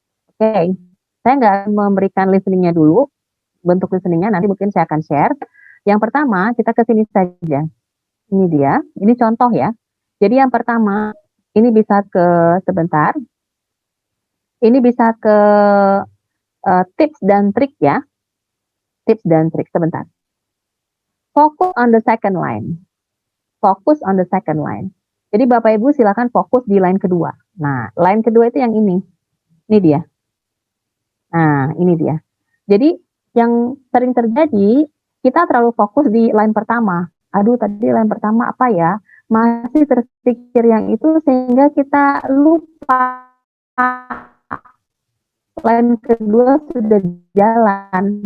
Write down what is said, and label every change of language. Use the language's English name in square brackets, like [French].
[Indonesian] Oke, saya nggak memberikan listeningnya dulu, bentuk listeningnya nanti mungkin saya akan share. Yang pertama, kita ke sini saja. Ini dia, ini contoh ya. Jadi yang pertama, ini bisa ke sebentar. Ini bisa ke tips dan trik ya. Tips dan trik sebentar. [English] Focus on the second line. Fokus on the second line. [Indonesian] Jadi Bapak Ibu silakan fokus di line kedua. Nah, line kedua itu yang ini. Ini dia. Nah, ini dia. Jadi yang sering terjadi, kita terlalu fokus di line pertama. Aduh, tadi line pertama apa ya? Masih terpikir yang itu sehingga kita lupa line kedua sudah jalan.